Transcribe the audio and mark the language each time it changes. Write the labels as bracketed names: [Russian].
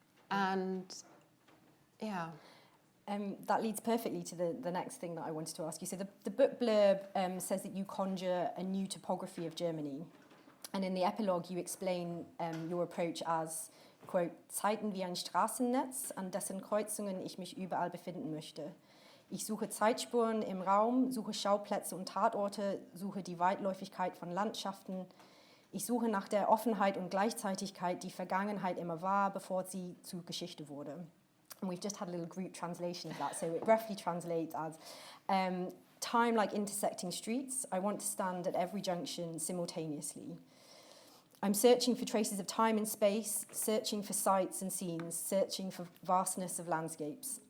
[English] And yeah. That leads perfectly to the next thing that I wanted to ask you. So the book blurb says that you conjure a new topography of Germany. And in the epilogue, you explain your approach as quote, [German] Zeiten wie ein Straßennetz, an dessen Kreuzungen ich mich überall befinden möchte. Ich suche Zeitspuren im Raum, suche Schauplätze und Tatorte, suche die Weitläufigkeit von Landschaften. Ich suche nach der Offenheit und Gleichzeitigkeit, die Vergangenheit immer war, bevor sie zu Geschichte wurde. [English] And we've just had a little group translation of that, so it roughly translates as time like intersecting streets. I want to stand at every junction simultaneously. I'm searching for traces of time and space, searching for sights and scenes, searching for vastness of landscapes.